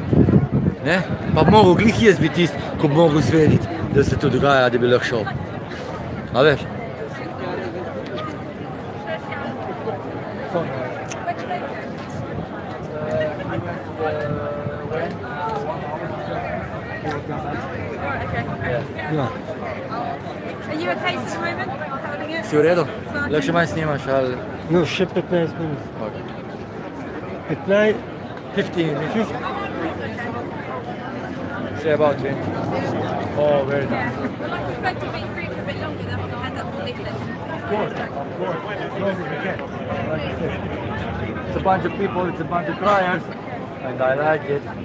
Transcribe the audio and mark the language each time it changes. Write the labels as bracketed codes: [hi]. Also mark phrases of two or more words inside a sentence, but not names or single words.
[sl] Pa bi mogel glih jaz biti tisti, ko bi mogel izvedeti, da se to dogaja, da bi lahko šel. A veš? Ja. [en] Are you okay at the moment? Holding it? [sl] Si v redu? Lahko še manj snimaš ali... No, še 15 minut. 15, [en] 15 minutes. Say about 20. Oh, very nice. Well, I prefer to be free for a bit longer than I had that whole leaflet. Of course. It's a bunch of people, it's a bunch of criers, and I like it.